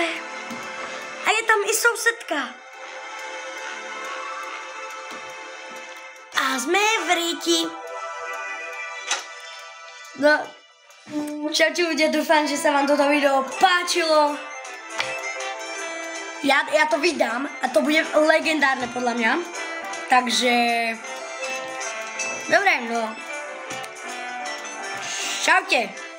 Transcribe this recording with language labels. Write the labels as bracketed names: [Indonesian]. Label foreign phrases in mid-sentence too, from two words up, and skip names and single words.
[Czech] A je tam i sousedka. A jsme v ryti. No, čau, doufám, že se vám toto video páčilo. Já to vydám a to bude [Slovak] legendárne podľa mňa. Takže... Dobre, no. Čaute.